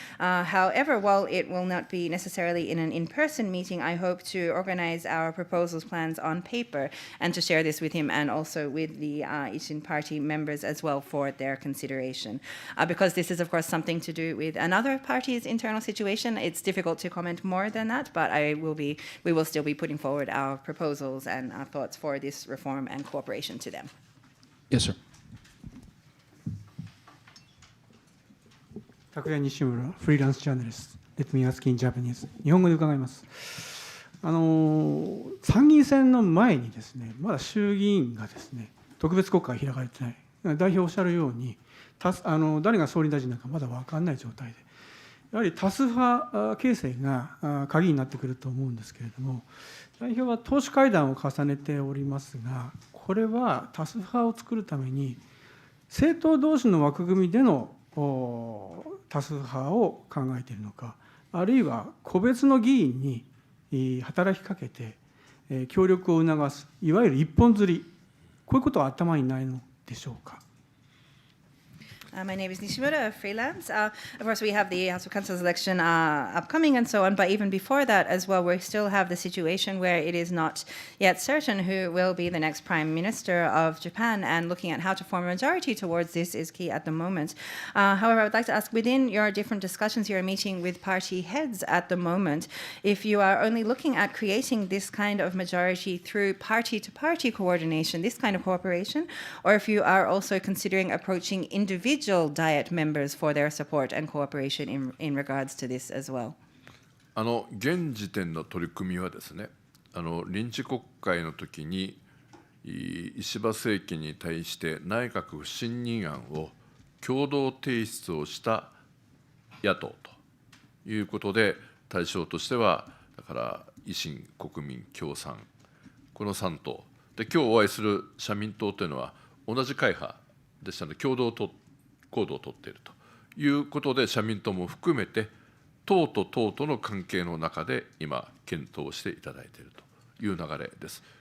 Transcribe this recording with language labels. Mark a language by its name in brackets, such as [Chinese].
[English] However, while it will not be necessarily in an in-person meeting, I hope to organize our proposals plans on paper and to share this with him and also with the Ishin party members as well for their consideration. Because this is, of course, something to do with another party's internal situation, it's difficult to comment more than that, but we will still be putting forward our proposals and our thoughts for this reform and cooperation to them. Yes, sir. [Japanese] 拓也西村、フリーランスジャーナリスト、 [English] Let me ask in Japanese。 [Japanese] 日本語で伺います。参議院選の前にですね、まだ衆議院がですね、特別国会開かれてない。代表おっしゃるように、誰が総理大臣なのかまだ分かんない状態で、やはり多数派形成が鍵になってくると思うんですけれども、代表は党首会談を重ねておりますが、これは多数派を作るために、政党同士の枠組みでの多数派を考えているのか、あるいは個別の議員に働きかけて協力を促す、いわゆる一本釣り、こういうことは頭にないのでしょうか。 [English] My name is Nishimura, freelance. Of course, we have the House of Councils election upcoming and so on, but even before that as well, we still have the situation where it is not yet certain who will be the next Prime Minister of Japan, and looking at how to form a majority towards this is key at the moment. However, I would like to ask, within your different discussions, you're meeting with party heads at the moment, if you are only looking at creating this kind of majority through party-to-party coordination, this kind of cooperation, or if you are also considering approaching individual Diet members for their support and cooperation in regards to this as well. [Japanese] 現時点の取り組みはですね、臨時国会の時に石破政権に対して内閣不信任案を共同提出をした野党ということで、対象としてはだから維新、国民、共産、この3党で、今日お会いする社民党というのは同じ会派でしたので、共同行動をとっているということで、社民党も含めて党と党との関係の中で今検討していただいているという流れです。